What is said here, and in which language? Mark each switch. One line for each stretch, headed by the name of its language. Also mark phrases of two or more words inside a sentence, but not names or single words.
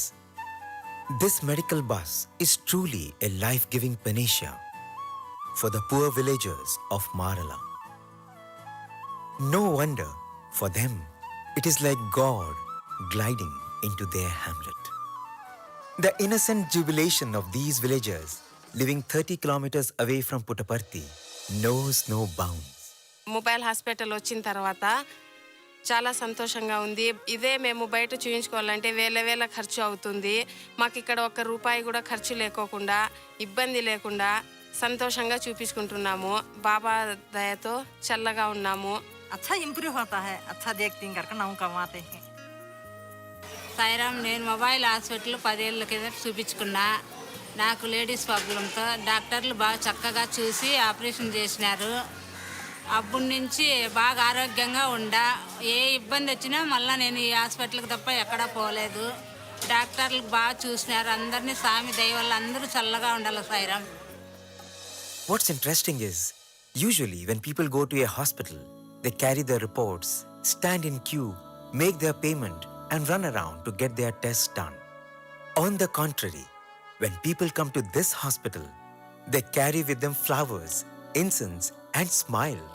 English: This medical bus is truly a life-giving panacea for the poor villagers of Marala. No wonder, for them, it is like God gliding into their hamlet. The innocent jubilation of these villagers living 30 kilometers away from Puttaparthi knows no bounds.
Telugu: మొబైల్ హాస్పిటల్ వచ్చిన తర్వాత చాలా సంతోషంగా ఉంది. ఇదే మేము బయట చూయించుకోవాలంటే వేల ఖర్చు అవుతుంది. మాకు ఇక్కడ ఒక్క రూపాయి కూడా ఖర్చు లేకోకుండా, ఇబ్బంది లేకుండా సంతోషంగా చూపించుకుంటున్నాము. బాబా దయతో చల్లగా ఉన్నాము.
Hindi: अच्छा इम्प्रूव होता है, अच्छा देखते हैं करके नाम कमाते हैं.
Telugu: సాయిరామ్, నేను మొబైల్ హాస్పిటల్ 10 ఏళ్ల కింద చూపించుకున్నా. నాకు లేడీస్ ప్రాబ్లంతో డాక్టర్లు బాగా చక్కగా చూసి ఆపరేషన్ చేసినారు. అప్పటి నుంచి బాగా ఆరోగ్యంగా ఉండా. ఏ ఇబ్బంది వచ్చినా మళ్ళీ నేను ఈ హాస్పిటల్కి తప్ప ఎక్కడా పోలేదు. డాక్టర్లు బాగా చూసినారు అందరినీ స్వామి దయ వల్ల అందరూ చల్లగా ఉండాలి సాయిరామ్.
English: What's interesting is, usually when people go to a hospital, they carry their reports, stand in queue, make their payment, and run around to get their tests done. On the contrary, when people come to this hospital, they carry with them flowers, incense, and smiles.